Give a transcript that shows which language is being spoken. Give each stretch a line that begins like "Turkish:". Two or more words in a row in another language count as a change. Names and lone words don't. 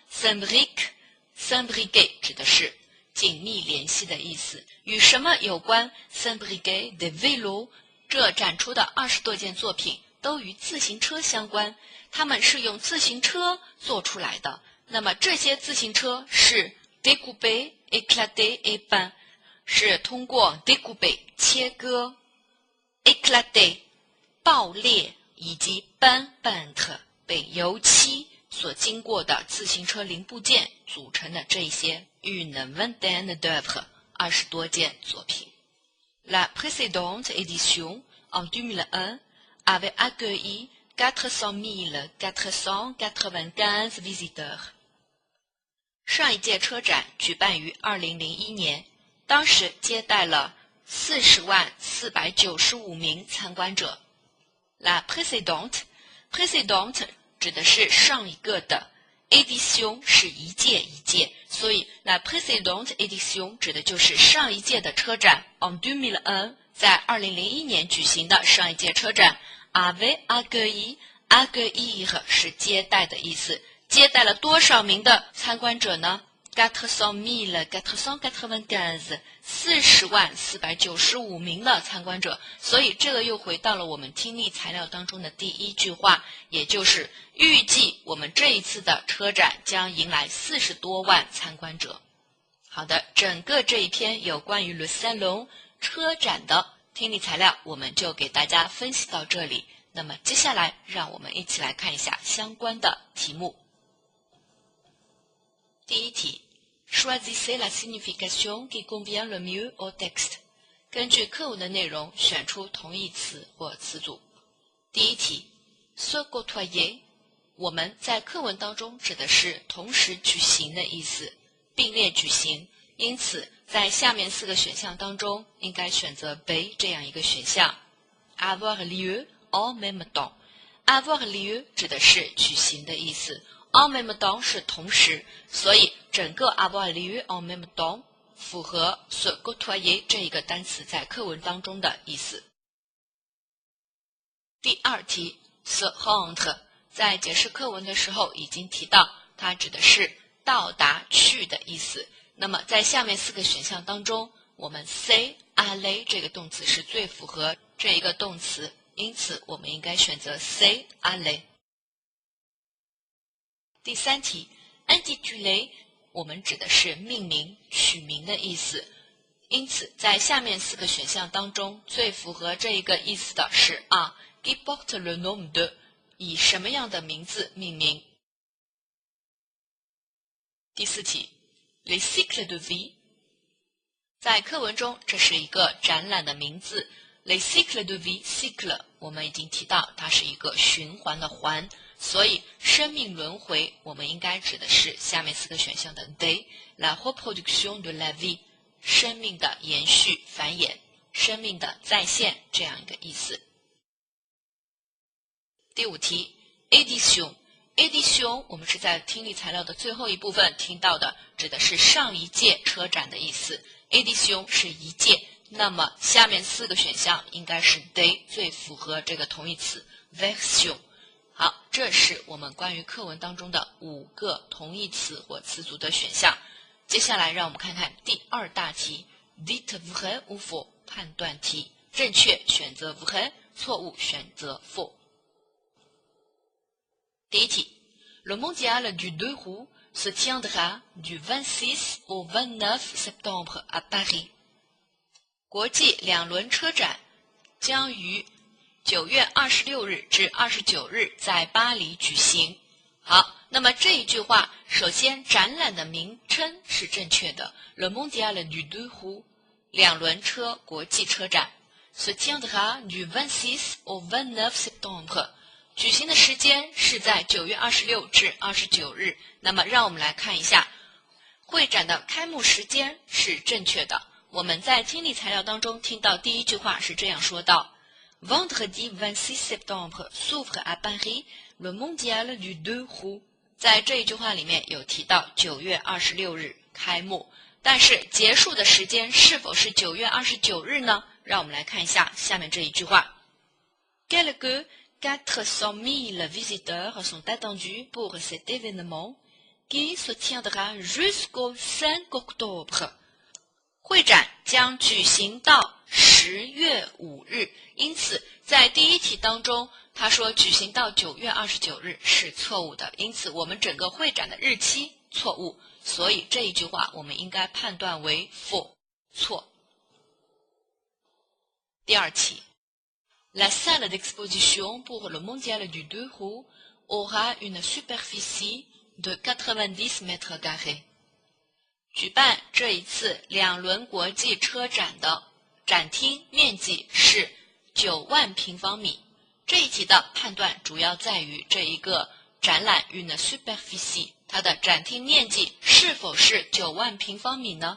Chinese: s'imbriquer 指的是紧密联系的意思，与什么有关
French: s'imbriquer des vélos
Chinese: 这展出的20多件作品都与自行车相关，它们是用自行车做出来的，那么这些自行车是
French: découpé, éclaté et peint
Chinese: 是通过 découpé 切割 éclaté 爆裂以及 peindre 被油漆所经过的自行车零部件组成的这些
French: une vingtaine d'œuvres
Chinese: 20 多件作品。
French: La précédente édition en 2001 avait accueilli 400 495 visiteurs。
Chinese: 上一届车展举办于2001年，当时接待了40.495名参观者。
French: La précédente
Chinese: 指的是上一个的 édition 是一届一届，所以
French: la précédente édition
Chinese: 指的就是上一届的车展 en 2001在2001年举行的上一届车展
French: avait accueillir
Chinese: 是接待的意思，接待了多少名的参观者呢？400 495 40.495名的参观者，所以这个又回到了我们听力材料当中的第一句话，也就是预计我们这一次的车展将迎来40多万参观者。好的，整个这一篇有关于
French: Le Salon
Chinese: 车展的听力材料我们就给大家分析到这里，那么接下来让我们一起来看一下相关的题目。第一题
French: Choisissez la signification qui convient le mieux au texte。
Chinese: 根据课文的内容选出同义词或词组。第一题
French: Se côtoyer
Chinese: 我们在课文当中指的是同时举行的意思，并列举行，因此在下面4个选项当中应该选择 B 这样一个选项
French: Avoir lieu en même temps。 Avoir lieu
Chinese: 指的是举行的意思
French: En même temps
Chinese: 是同时，所以整个
French: avoir lieu en même temps
Chinese: 符合
French: se côtoyer
Chinese: 这一个单词在课文当中的意思。第二题
French: se rendre
Chinese: 在解释课文的时候已经提到，它指的是到达去的意思。那么在下面4个选项当中，我们
French: c'est aller
Chinese: 这个动词是最符合这一个动词，因此我们应该选择
French: c'est aller。
Chinese: 第三题 intitulé 我们指的是命名取名的意思，因此在下面4个选项当中最符合这一个意思的是 A
French: qui porte le nom de
Chinese: 以什么样的名字命名。第四题
French: Les cycles de vie
Chinese: 在课文中这是一个展览的名字
French: Les cycles de vie cycle
Chinese: 我们已经提到它是一个循环的环，所以生命轮回我们应该指的是下面4个选项的 D
French: La reproduction de la vie
Chinese: 生命的延续繁衍，生命的再现这样一个意思。第五题
French: Édition Édition
Chinese: 我们是在听力材料的最后一部分听到的，指的是上一届车展的意思。Édition 是一届，那么下面4个选项应该是 D 最符合这个同义词 Version。好，这是我们关于课文当中的5个同义词或词组的选项。接下来让我们看看第2大题
French: Dites vrai ou faux
Chinese: 判断题，正确选择 vrai， 错误选择 faux。第一题
French: Le mondial du deux roues se tiendra du 26 au 29 septembre à Paris。
Chinese: 国际两轮车展将于9月26日至29日在巴黎举行。好，那么这一句话，首先展览的名称是正确的
French: Le mondial du deux roues
Chinese: 两轮车国际车展
French: se tiendra du 26 au 29 septembre。
Chinese: 举行的时间是在9月26至29日。那么让我们来看一下，会展的开幕时间是正确的。我们在听力材料当中听到第一句话是这样说到
French: Vendredi 26 septembre s'ouvre à Paris le mondial du deux roues。
Chinese: 在这一句话里面有提到9月26日开幕，但是结束的时间是否是9月29日呢？让我们来看一下下面这一句话
French: Quelques 400 000 visiteurs sont attendus pour cet événement qui se tiendra jusqu'au 5 octobre。
Chinese: 会展将举行到10月5日，因此在第一题当中他说举行到9月29日是错误的，因此我们整个会展的日期错误，所以这一句话我们应该判断为 faux 错。第二题
French: La salle d'exposition pour le mondial du deux roues aura une superficie de 90 mètres carrés。
Chinese: 举办这一次两轮国际车展的展厅面积是9万平方米。这一题的判断主要在于这一个展览
French: une superficie
Chinese: 它的展厅面积是否是9万平方米呢？